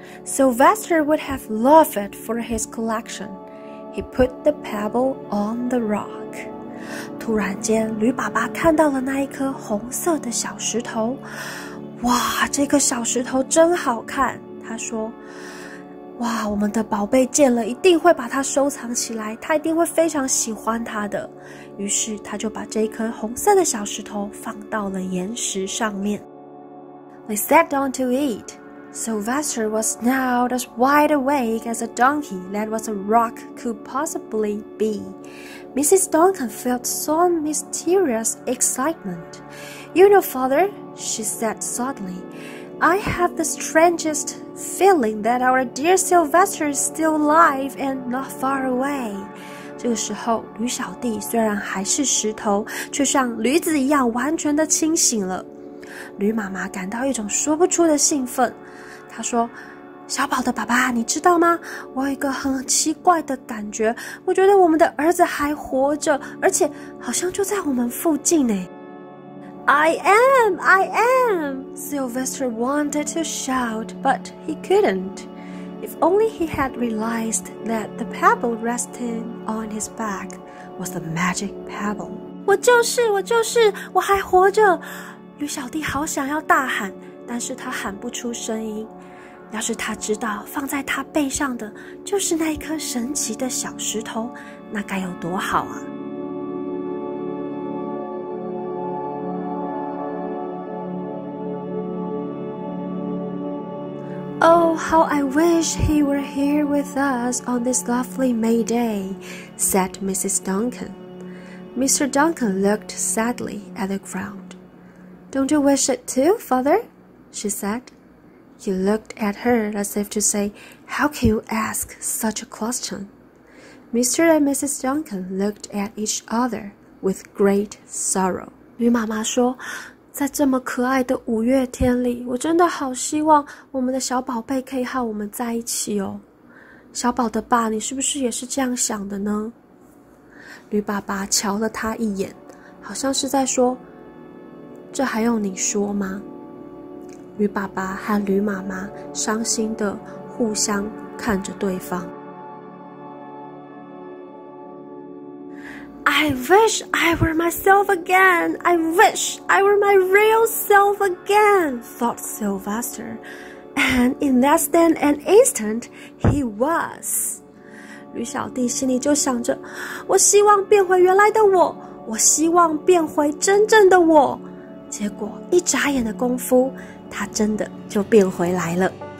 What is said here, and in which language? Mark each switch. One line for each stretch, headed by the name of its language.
English: Sylvester would have loved it for his collection. He put the pebble on the rock.
Chinese: 突然间，驴爸爸看到了那一颗红色的小石头。哇，这个小石头真好看，他说。哇，我们的宝贝见了一定会把它收藏起来，他一定会非常喜欢它的。于是他就把这一颗红色的小石头放到了岩石上面。
English: They sat down to eat. Sylvester was now as wide awake as a donkey that was a rock could possibly be. Mrs. Duncan felt some mysterious excitement. You know, Father, she said suddenly,I have the strangest feeling that our dear Sylvester is still alive and not far away.
Chinese: 这个时候，驴小弟虽然还是石头，却像驴子一样完全的清醒了。驴妈妈感到一种说不出的兴奋。她说：“小宝的爸爸，你知道吗？我有一个很奇怪的感觉，我觉得我们的儿子还活着，而且好像就在我们附近呢。”
English: I am! Sylvester wanted to shout, but he couldn't. If only he had realized that the pebble resting on his back was the magic pebble.
Chinese: 我就是，我还活着！驴小弟好想要大喊，但是他喊不出声音。要是他知道放在他背上的就是那一颗神奇的小石头，那该有多好啊！
English: Oh, how I wish he were here with us on this lovely May day, said Mrs. Duncan. Mr. Duncan looked sadly at the ground. Don't you wish it too, Father? She said. He looked at her as if to say, How can you ask such a question? Mr. and Mrs. Duncan looked at each other. with great sorrow。
Chinese: 驴妈妈说，在这么可爱的5月天里，我真的好希望我们的小宝贝可以和我们在一起哦。小宝的爸，你是不是也是这样想的呢？驴爸爸瞧了他一眼，好像是在说，这还用你说吗？驴爸爸和驴妈妈伤心的互相看着对方。
English: I wish I were myself again. I wish I were my real self again, thought Sylvester. And in less than an instant, he was.
Chinese: 驴小弟心里就想着，我希望变回原来的我，我希望变回真正的我。结果一眨眼的功夫，他真的就变回来了。